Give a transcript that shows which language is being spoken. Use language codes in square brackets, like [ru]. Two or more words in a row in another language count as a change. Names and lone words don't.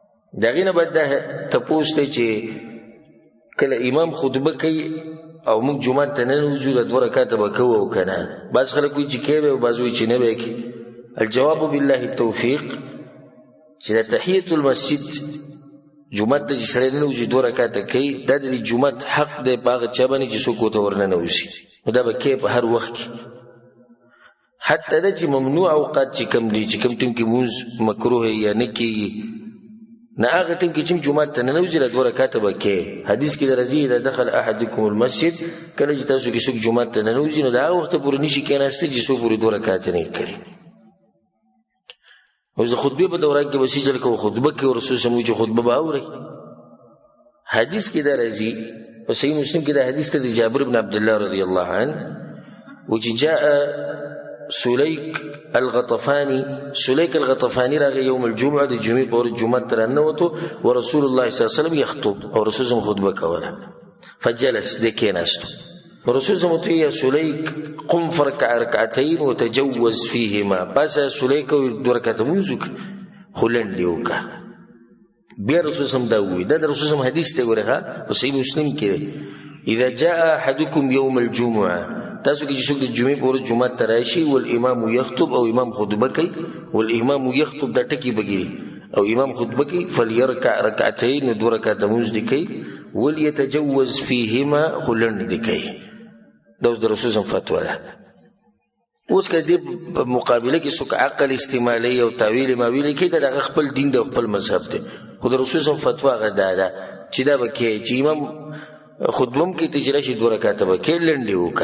[ps] د هغې نه باید دا تپوس دی چې کله امام خطبه کوي او موږ جومات ته ننوځو د 2 رکعته به کوو او که نه. بعض خلک وایي چې کوي به او بعض وایي چې نه به کوي. [ar] الجواب بالله التوفیق [ps] چې د [ar] تحیة المسجد [ps] جومات ته چې سړی ننوځي 2 رکعته کوي دا د جومات حق دی په هغه چا باندې چې څوک ورته ورننوځي، نو دا به کوي په هر وخت کې. حتی دا چې ممنوع اوقات چې کوم دي چې کوم ټیم کې مونځ مکروه یا نه کېږي، نه هغه ټیم کې چې جومات ته ننوځي د 2 رکعته به کوي. [ar] حدیث کې درځي اذا دخل احدکم المسجد، [ps] کله چې تاسو کې څوک جومات ته ننوځي نو د هغه وخته پورې نشي کېناستی چې څو پورې 2 رکعته نه کړي. اوس د خطبې په دوران کې به سجل کوو، خطبه کې رسول صلی الله علیه وسلم چې خطبه به اوري. حدیث کې دا راځي په صحیح مسلم کې دا حدیث ته د جابر بن عبد الله رضی الله عنه وجي [ar] جاء سليك الغطفاني [ps] راغی [ar] یوم الجمعه [ps] د جمعې په ورځ جومات ته راننوتو [ar] ورسول الله صلی الله علیه وسلم یخطب [ps] او رسول الله خطبه کوله. [ar] فجلس [ps] د کېناستو رسول الله ته [ar] یا سليك قم فركع ركعتين وتجوز فيهما، [ps] پس سليك 2 رکعته وضو خو لنډې وکړه. بیا رسول الله دا ووایي، دا د رسول الله حدیث دی ګوره په صحیح مسلم کې دی [ar] اذا جاء احدكم يوم الجمعه، [ps] تاسو کې چې څوک د جمعې په ورځ جومات ته راشي [ar] والامام یخطب [ps] او امام خطبه کوي، [ar] والامام یخطب [ps] دا ټکي بګي او امام خطبه کوي، [ar] فليركع ركعتين [ps] 2 رکعته مونځ دي کوي، [ar] وليتجوز فيهما [ps] خو لنډې دي کوي. دا اوس د رسول الله فتوا ده. اوس که دې په مقابله کې څوک عقل استعمالي او تاویل ماویل کوي دا د خپل دین د خپل مذهب دی، خو د رسول الله فتوا هغه ده چې دا به کوي چې امام خطبه هم کوي ته چې راشي 2 رکعته به کوي لنډې وکړه.